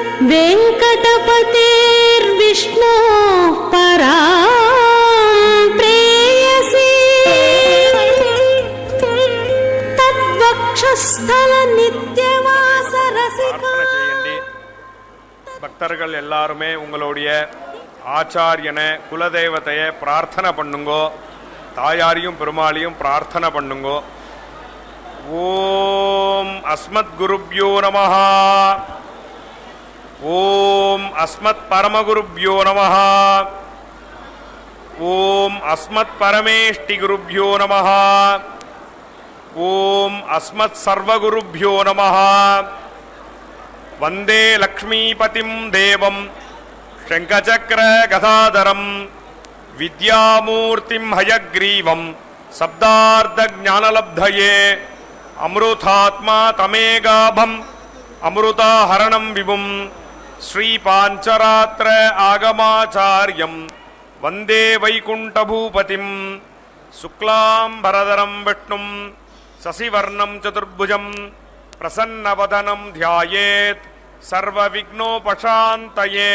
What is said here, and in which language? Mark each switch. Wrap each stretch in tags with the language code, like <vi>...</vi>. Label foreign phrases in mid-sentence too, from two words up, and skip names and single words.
<sa>वेङ्कटपतेर्विष्णो परां प्रेयसी तद्वक्षस्थल नित्यवास रसिका.</sa> <ta>பக்தர்கள் எல்லாருமே உங்களுடைய ஆச்சாரியனை குலதெய்வத்தைய பிரார்த்தனை பண்ணுங்கோ. தாயாரையும் பெருமாளையும் பிரார்த்தனை பண்ணுங்கோ.</ta> <sa>ॐ अस्मत् गुरुभ्यो नमः. ॐ अस्मत् परमगुरुभ्यो नमः. ॐ अस्मत् परमेष्ठि गुरुभ्यो नमः. ॐ अस्मत् सर्वगुरुभ्यो नमः. वन्दे लक्ष्मीपतिं देवं शङ्खचक्र गदाधरं विद्यामूर्तिं हयग्रीवं शब्दार्धज्ञानलब्धये अमृतात्मा तमेगाभम् अमृताहरणं विभुं श्रीपाञ्चरात्र आगमाचार्यं वन्दे वैकुण्ठभूपतिं शुक्लाम्बरधरं विष्णुं शशिवर्णं चतुर्भुजं प्रसन्नवदनं ध्यायेत् सर्वविघ्नोपशान्तये.</sa>